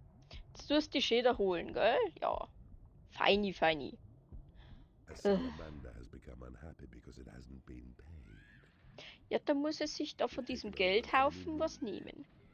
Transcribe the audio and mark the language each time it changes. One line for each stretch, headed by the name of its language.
German: Jetzt tust du die Schäder holen, gell? Ja. Feini, feini.
English: A salamander has become unhappy because it hasn't been paid.
German: Ja, da muss es sich da von diesem Geldhaufen was nehmen.